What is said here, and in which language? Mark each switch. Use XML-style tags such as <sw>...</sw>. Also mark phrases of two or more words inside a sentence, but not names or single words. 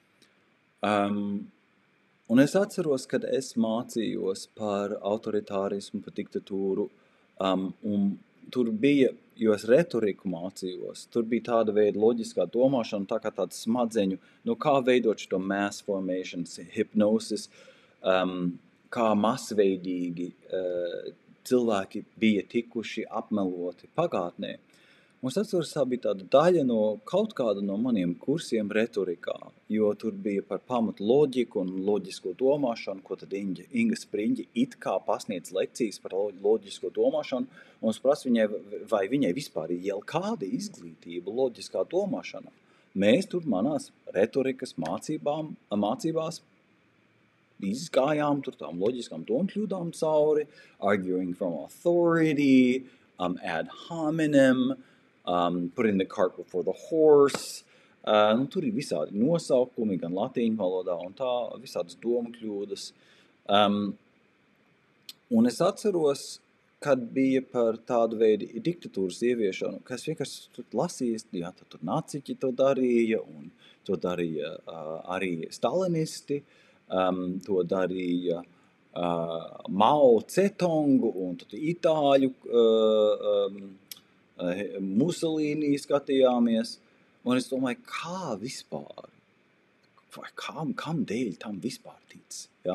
<lv>Un es atceros, kad es mācījos par autoritārismu, par diktatūru, un tur bija, jo es retoriku mācījos, tur bija tāda veida loģiskā domāšana, tā kā tāds smadzeņu, kā veidot šo</lv> <en>mass formations, hypnosis,</en> <lv>kā masveidīgi cilvēki bija tikuši apmeloti pagātnē. Un es atceros, tā bija tāda daļa no kaut kāda no maniem kursiem retorikā, jo tur bija par pamatu loģiku un loģisko domāšanu, ko tad Inga Spriņģi it kā pasniedz lekcijas par loģisko domāšanu, un es prasu viņai, vai viņai vispār ir jau kāda izglītība loģiskā domāšana. Mēs tur manās retorikas mācībās izgājām tur tām loģiskām domkļūdām cauri,</lv> <en>arguing from authority, ad hominem, putting the cart before the horse.</en> <lv>Tur ir visādi nosaukumi, gan latīņu valodā, un tā visādas domkļūdas. Un es atceros, kad bija par tādu veidu diktatūras ieviešanu, ka es vienkārši lasīju, jā, tur naciķi to darīja, un to darīja arī stalinisti, to darīja Mao Cetongu, un tad itāļu Musolīnī skatījāmies, un es domāju, kā vispār, vai kam dēļ tam vispār tic, ja?</lv>